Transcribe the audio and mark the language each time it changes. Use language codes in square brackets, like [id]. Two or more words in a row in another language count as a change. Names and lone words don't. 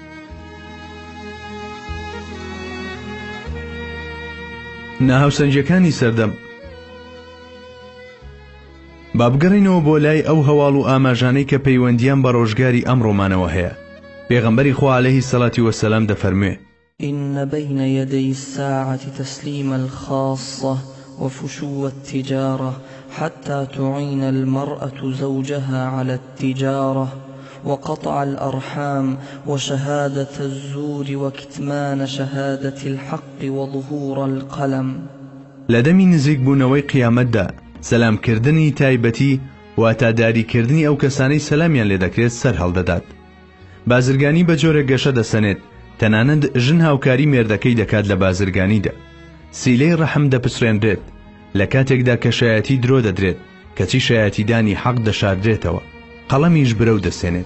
[ckb] ناهاوسەنجەکانی سەردەم. با بگەڕینەوە بۆ لای ئەو هەواڵ و ئاماژانەی کە پەیوەندیان بە ڕۆژگاری ئەم ڕۆمانەوە هەیە. پێغەمبەری خوا [ar] عەلەیهی سەڵاتی وەسەلام [ckb] دەفەرموێ [ar] إن بين يدي الساعة تسليم الخاصة وفشو التجارة حتى تعين المرأة زوجها على التجارة وقطع الأرحام وشهادة الزور وكتمان شهادة الحق وظهور القلم. [ckb] لدمي نزيك بونوي قيامتدا سلام كردني تايبتي واتاداري كردني أو كساني سلاميان لدكريت سر هەڵدەدات. بازرگانی بە جۆرە گەشە دەسەنێت، تەنانەت ژن هاوکاری مێردەکەی دەکات لە بازرگانیدا. سیلەی ڕەحم دەپسرێنرێت لە کاتێکدا کە شایەتی درۆ دەدرێت، کەچی شایەتیدانی حەق دەشاردرێتەوە، قەڵەمیش برەو دەسێنێت.